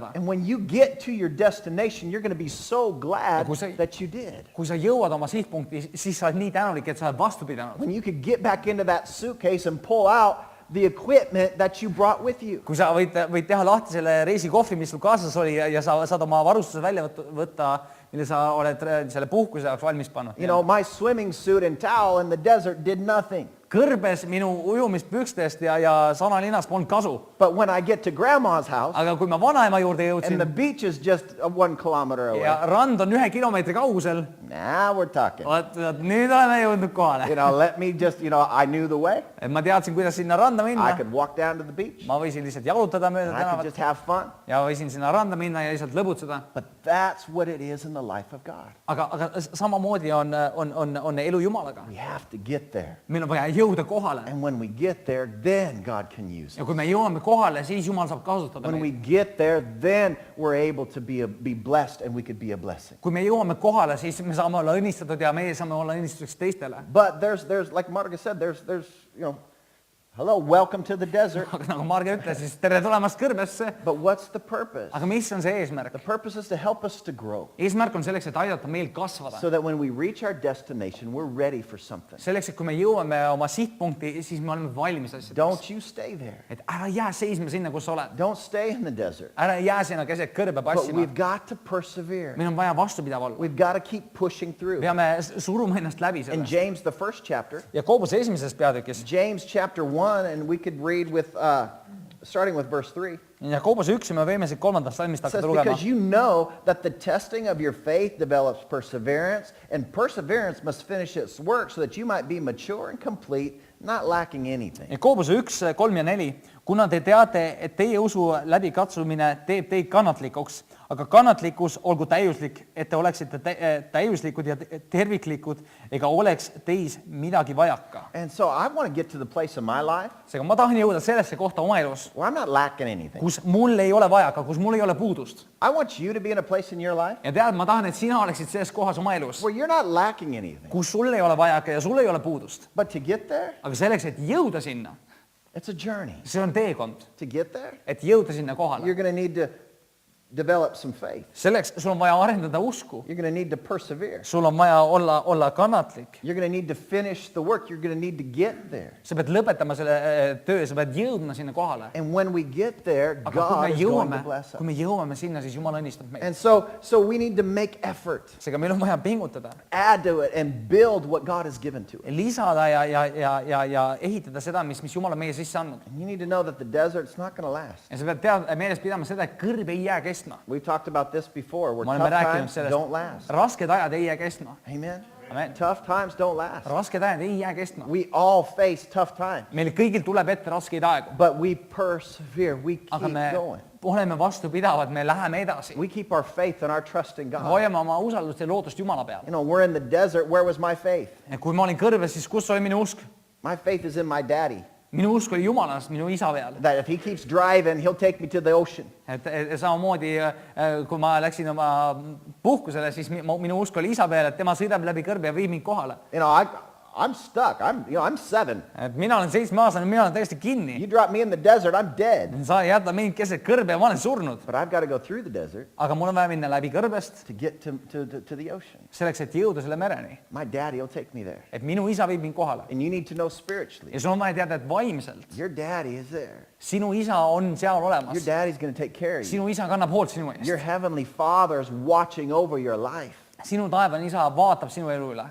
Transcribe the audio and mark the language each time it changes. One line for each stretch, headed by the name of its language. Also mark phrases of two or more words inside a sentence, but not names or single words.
English: And when you get to your destination, you're going to be so glad
Estonian: Kui sa-
English: that you did.
Estonian: Kui sa jõuad oma sihtpunkti, siis sa oled nii tänulik, et sa oled vastu pidanud.
English: When you could get back into that suitcase and pull out the equipment that you brought with you.
Estonian: Kui sa võid teha lahti selle reisikohvri, mis sul kaasas oli ja sa saad oma varustuse välja võtta, mille sa oled selle puhkuse jaoks valmis pannud.
English: My swimming suit and towel in the desert did nothing.
Estonian: Kõrbes minu ujumispükstest ja sanalinast polnud kasu.
English: But when I get to grandma's house,
Estonian: Aga kui ma vanaema juurde
English: and the
Estonian: jõudsin
English: beach is just 1 kilometer away,
Estonian: ja rand on 1 kilomeetri kaugusel,
English: now we're talking.
Estonian: vaat nüüd oleme jõudnud kohale.
English: Let me just, I knew the way.
Estonian: Et ma teadsin, kuidas sinna randa
English: I
Estonian: minna.
English: could walk down to the beach.
Estonian: Ma võisin lihtsalt jalutada mööda
English: And I could
Estonian: tänavat
English: just have fun.
Estonian: ja võisin sinna randa minna ja lihtsalt lõbutseda.
English: But that's what it is in the life of God.
Estonian: Aga samamoodi on elu Jumalaga.
English: We have to get there.
Estonian: Meil on vaja jõuda kohale.
English: And when we get there, then God can use
Estonian: Ja
English: it.
Estonian: kui me jõuame kohale, siis Jumal saab kasutada
English: When we
Estonian: meid.
English: get there, then we're able to be blessed and we could be a blessing.
Estonian: Kui me jõuame kohale, siis me saame olla õnnistatud ja meie saame olla õnnistuseks teistele.
English: But there's like Marga said, there's hello, welcome to the desert.
Estonian: Aga nagu Marge ütles, siis tere tulemast kõrbesse.
English: But what's the purpose?
Estonian: Aga mis on see eesmärk?
English: The purpose is to help us to grow
Estonian: Eesmärk on selleks, et aidata meil kasvada.
English: so that when we reach our destination, we're ready for something.
Estonian: Selleks, et kui me jõuame oma sihtpunkti, siis me oleme valmis asjadeks.
English: Don't you stay there.
Estonian: Et ära jää seisma sinna, kus sa oled.
English: Don't stay in the desert.
Estonian: Ära jää sinna keset kõrbe
English: But
Estonian: passima.
English: we've got to persevere.
Estonian: Meil on vaja vastupidav olla.
English: We've got to keep pushing through.
Estonian: Peame suruma ennast läbi
English: In
Estonian: sellest.
English: James, the first chapter,
Estonian: Ja Koobuse esimeses peatükis,
English: James chapter 1, and we could read with, starting with verse 3.
Estonian: ja Koobuse 1 ja me võime siit 3. salmist
English: It says,
Estonian: hakata lugema.
English: because you know that the testing of your faith develops perseverance, and perseverance must finish its work so that you might be mature and complete, not lacking anything.
Estonian: Ja Koobuse 1, 3 ja 4. Kuna te teate, et teie usu läbi katsumine teeb teid kannatlikuks, aga kannatlikkus olgu täiuslik, et te oleksite täiuslikud ja terviklikud ega oleks teis midagi vajaka.
English: And so I want to get to the place in my life
Estonian: Seega ma tahan jõuda sellesse kohta oma elus,
English: where I'm not lacking anything.
Estonian: kus mul ei ole vajaka, kus mul ei ole puudust.
English: I want you to be in a place in your life
Estonian: Ja tead, ma tahan, et sina oleksid selles kohas oma elus,
English: where you're not lacking anything.
Estonian: kus sul ei ole vajaka ja sul ei ole puudust.
English: But to get there,
Estonian: Aga selleks, et jõuda sinna,
English: It's a journey.
Estonian: see on teekond,
English: To get there,
Estonian: et jõuda sinna kohale.
English: you're going to need to develop some faith.
Estonian: Selleks sul on vaja arendada usku,
English: You're going to need to persevere.
Estonian: sul on vaja olla kannatlik.
English: You're going to need to finish the work. You're going to need to get there.
Estonian: Sa pead lõpetama selle töö, sa pead jõudma sinna kohale.
English: And when we get there,
Estonian: Aga
English: God is going to bless us.
Estonian: kui me jõuame sinna, siis Jumal õnnistab meid.
English: And so we need to make effort,
Estonian: seega meil on vaja pingutada,
English: add to it, and build what God has given to us.
Estonian: lisada ja ehitada seda, mis Jumal on meie sisse andnud.
English: And you need to know that the desert's not going to last.
Estonian: ja sa pead meeles pidama seda, et kõrb ei jää kestma.
English: We've talked about this before, where
Estonian: me oleme
English: tough
Estonian: rääkinud
English: times don't
Estonian: sellest,
English: last.
Estonian: rasked ajad ei jää kestma.
English: Amen?
Estonian: Amen.
English: Tough times don't last.
Estonian: Rasked ajad ei jää kestma.
English: We all face tough times,
Estonian: meil kõigil tuleb ette raskeid aegu,
English: but we persevere. We
Estonian: aga
English: keep
Estonian: me
English: going.
Estonian: oleme vastupidavad, me läheme edasi.
English: We keep our faith and our trust in
Estonian: me
English: God.
Estonian: hoiame oma usaldust ja lootust Jumala peal.
English: You know, we're in the desert. Where was my faith?
Estonian: ja kui ma olin kõrbes, siis kus oli minu usk?
English: My faith is in my daddy.
Estonian: minu usk oli Jumalas, minu isa peal.
English: That if he keeps driving, he'll take me to the ocean.
Estonian: et samamoodi, kui ma läksin oma puhkusele, siis minu usk oli isa peal, et tema sõidab läbi kõrbe ja viib mind kohale.
English: You know, I'm stuck. I'm 7.
Estonian: et mina olen 7-aastane, mina olen täiesti kinni.
English: You drop me in the desert, I'm dead.
Estonian: sa jäta mind keset kõrbe ja ma olen surnud.
English: But I've got to go through the desert
Estonian: aga mul on vaja minna läbi kõrbest
English: to get to the ocean.
Estonian: selleks, et jõuda selle mereni.
English: My daddy will take me there.
Estonian: et minu isa viib mind kohale.
English: And you need to know spiritually,
Estonian: ja sul on vaja teada, et vaimselt
English: your daddy is there.
Estonian: sinu isa on seal
English: Your
Estonian: olemas.
English: daddy's going to take care of you.
Estonian: sinu isa kannab hoolt sinu
English: Your
Estonian: eest.
English: heavenly Father is watching over your life.
Estonian: sinu taevane isa vaatab sinu elu üle.